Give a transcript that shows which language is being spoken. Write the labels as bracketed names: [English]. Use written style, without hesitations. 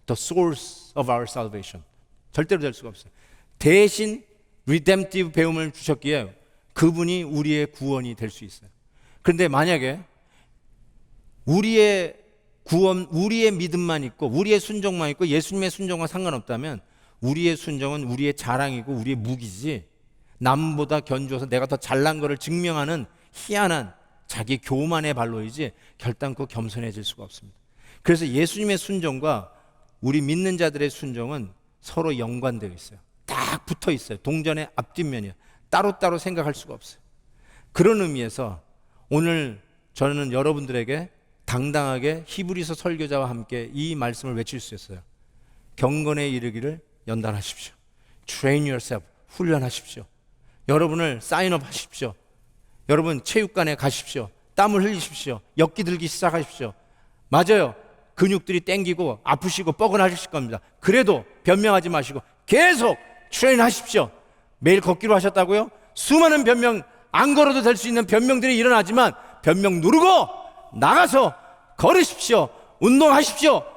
[English] The source of our salvation. [Korean] 절대로 될 수가 없어요. 대신 redemptive 배움을 주셨기에 그분이 우리의 구원이 될 수 있어요. 그런데 만약에 우리의 구원, 우리의 믿음만 있고 우리의 순종만 있고 예수님의 순종과 상관없다면 우리의 순종은 우리의 자랑이고 우리의 무기지, 남보다 견주어서 내가 더 잘난 거를 증명하는 희한한 자기 교만의 발로이지 결단코 겸손해질 수가 없습니다. 그래서 예수님의 순종과 우리 믿는 자들의 순종은 서로 연관되어 있어요. 딱 붙어 있어요. 동전의 앞뒷면이에요. 따로따로 생각할 수가 없어요. 그런 의미에서 오늘 저는 여러분들에게 당당하게 히브리서 설교자와 함께 이 말씀을 외칠 수 있어요. 경건에 이르기를 연단하십시오. [English] Train yourself, [Korean] 훈련하십시오. 여러분을 사인업 하십시오. 여러분 체육관에 가십시오. 땀을 흘리십시오. 역기 들기 시작하십시오. 맞아요. 근육들이 땡기고 아프시고 뻐근하실 겁니다. 그래도 변명하지 마시고 계속 트레인 하십시오. 매일 걷기로 하셨다고요? 수많은 변명, 안 걸어도 될 수 있는 변명들이 일어나지만 변명 누르고 나가서 걸으십시오. 운동하십시오.